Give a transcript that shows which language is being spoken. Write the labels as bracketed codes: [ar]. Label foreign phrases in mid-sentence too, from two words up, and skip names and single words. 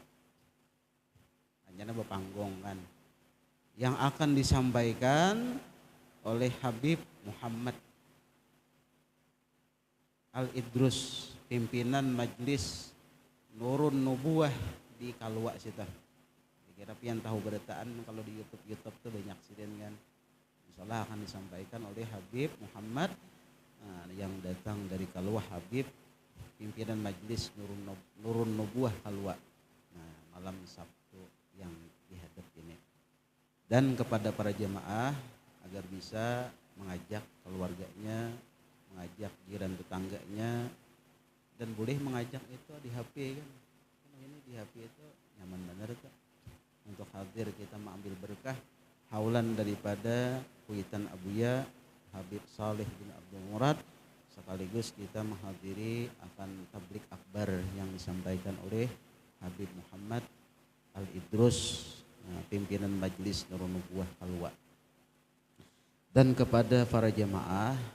[id] Hanya berpanggung kan. Yang akan disampaikan oleh Habib Muhammad Al-Idrus, pimpinan Majelis Nurun Nubuwah di Kalwa situ. [bjn] Kira pian tahu beritaan kalau di YouTube tuh banyak siden kan. [id] Insyaallah akan disampaikan oleh Habib Muhammad yang datang dari Kalwa Habib pimpinan Majelis Nurun Nubuwah Kalwa malam Sabtu yang dihadap ini dan kepada para jemaah agar bisa mengajak keluarganya mengajak jiran tetangganya dan boleh mengajak itu di HP kan ini di HP itu nyaman benar tuh untuk hadir kita mengambil berkah haulan daripada kuitan Abuya Habib Saleh bin Abdul Murad sekaligus kita menghadiri akan tablik akbar yang disampaikan oleh Habib Muhammad Al-Idrus pimpinan Majelis Nurun Nubuwah Kalwa dan kepada para jemaah